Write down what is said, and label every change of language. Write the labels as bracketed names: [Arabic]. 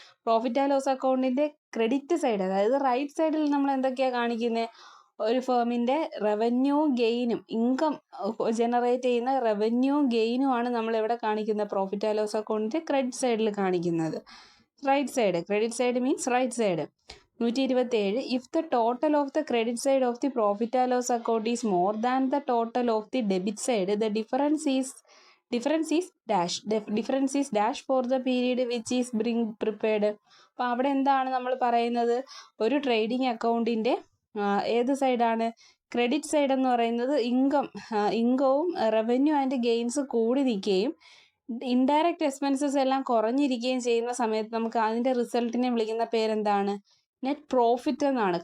[Malayalam] Profit and loss അക്കൗണ്ടിൻ്റെ credit side, അതായത് right സൈഡിൽ നമ്മൾ എന്തൊക്കെയാണ് കാണിക്കുന്നത്, ഒരു ഫേമിൻ്റെ റവന്യൂ ഗെയിനും ഇൻകം ജനറേറ്റ് ചെയ്യുന്ന റവന്യൂ ഗെയിനും ആണ് നമ്മൾ എവിടെ കാണിക്കുന്നത്, പ്രോഫിറ്റ് ആൻഡ് ലോസ് അക്കൗണ്ടിൻ്റെ ക്രെഡിറ്റ് സൈഡിൽ കാണിക്കുന്നത്. [English] Right side, credit side means right side. 127, if the total of the credit side of the profit and loss account is more than the total of the debit side, the difference is dash for the period which is being prepared. [Malayalam] അപ്പോൾ അവിടെ എന്താണ് നമ്മൾ പറയുന്നത്, ഒരു trading അക്കൗണ്ടിൻ്റെ ഏത് സൈഡാണ്, credit side എന്ന് പറയുന്നത് ഇൻകവും റവന്യൂ ആൻഡ് ഗെയിൻസ് കൂടി നിൽക്കുകയും ഇൻഡയറക്റ്റ് എക്സ്പെൻസസ് എല്ലാം കുറഞ്ഞിരിക്കുകയും ചെയ്യുന്ന സമയത്ത് നമുക്ക് അതിൻ്റെ റിസൾട്ടിനെ വിളിക്കുന്ന പേരെന്താണ്, നെറ്റ് പ്രോഫിറ്റ് എന്നാണ്.